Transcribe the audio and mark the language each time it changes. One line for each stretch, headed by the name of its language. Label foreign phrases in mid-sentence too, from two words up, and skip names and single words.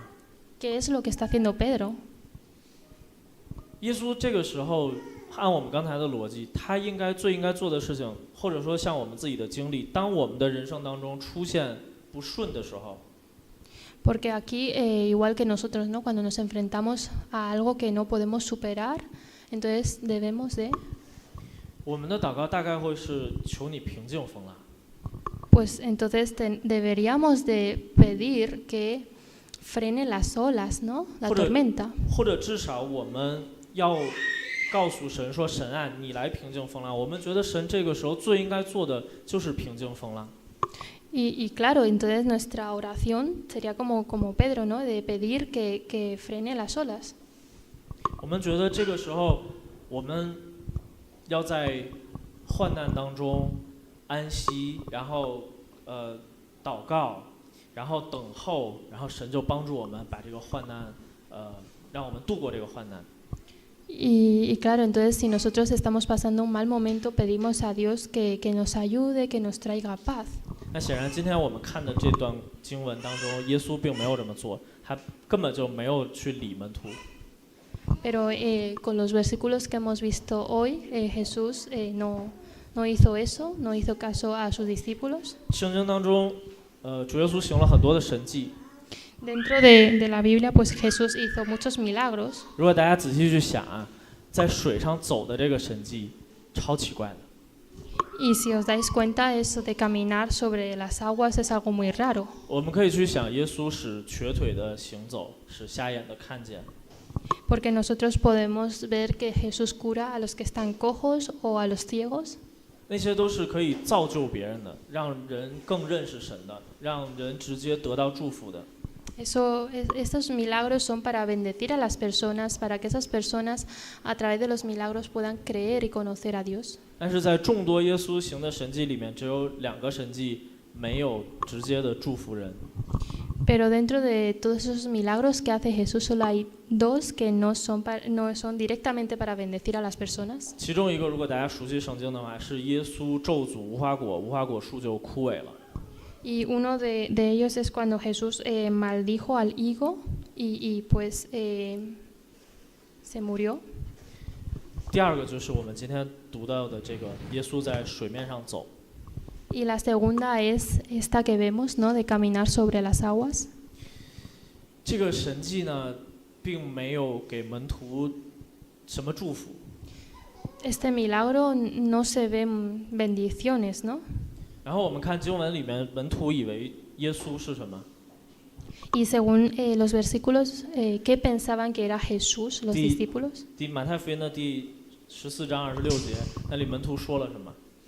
Spanish: ¿Qué es lo que está haciendo Pedro?
Chinese: 耶稣这个时候，按我们刚才的逻辑，他最应该做的事情，或者说像我们自己的经历，当我们的人生当中出现不顺的时候，
Spanish: Porque aquí, igual que nosotros, ¿no? Cuando nos enfrentamos a algo que no podemos superar, entonces debemos de...
Chinese: 我们的祷告大概会是求你平静风浪。
Spanish: Pues entonces deberíamos de pedir que frene las olas, ¿no? La tormenta.
Chinese: 或者至少我们要告诉神说，神啊，你来平静风浪。我们觉得神这个时候最应该做的就是平静风浪。
Spanish: Y claro, entonces nuestra oración sería como Pedro, ¿no? De pedir que frene las olas.
Chinese: 我们觉得这个时候，我们要在患难当中安息，然后祷告，然后等候，然后神就帮助我们把这个患难让我们度过这个患难。
Spanish: Y claro, entonces si nosotros estamos pasando un mal momento, pedimos a Dios que nos ayude, que nos traiga paz.
Chinese: 那显然，今天我们看的这段经文当中，耶稣并没有这么做，他根本就没有去理门徒。
Spanish: Pero con los versículos que hemos visto hoy, Jesús no hizo eso, no hizo caso a sus discípulos.
Chinese: 圣经当中，主耶稣行了很多的神迹。
Spanish: Dentro de la Biblia, pues Jesús hizo muchos milagros.
Chinese: 如果大家仔细去想啊，在水上走的这个神迹，超奇怪的。
Spanish: Y si os dais cuenta, eso de caminar sobre las aguas es algo muy raro.
Chinese: 我们可以去想，耶稣使瘸腿的行走，使瞎眼的看见。
Spanish: Porque nosotros podemos ver que Jesús cura a los que están cojos o a los ciegos.
Chinese: 那些都是可以造就别人的，让人更认识神的，让人直接得到祝福的。
Spanish: Estos milagros son para bendecir a las personas, para que esas personas a través de los milagros puedan creer y conocer a Dios.
Chinese: 但是在众多耶稣行的神迹里面，只有2个神迹没有直接的祝福人。
Spanish: Pero dentro de todos esos milagros que hace Jesús, solo hay 2 que no son directamente para bendecir a las personas.
Chinese: 其中一个，如果大家熟悉圣经的话，是耶稣咒诅无花果，无花果树就枯萎了。
Spanish: Y uno de ellos es cuando Jesús maldijo al higo y pues se murió.
Chinese: 第2个就是我们今天读到的这个耶稣在水面上走。
Spanish: Y la segunda es esta que vemos, ¿no? De caminar sobre las aguas.
Chinese: 这个神迹呢，并没有给门徒什么祝福。
Spanish: Este milagro no se ven bendiciones, ¿no?
Chinese: 然后我们看经文里面，门徒以为耶稣是什么？
Spanish: Y según los versículos, ¿qué pensaban que era Jesús, los discípulos?
Chinese: 马太福音的第14章26节，那里门徒说了什么？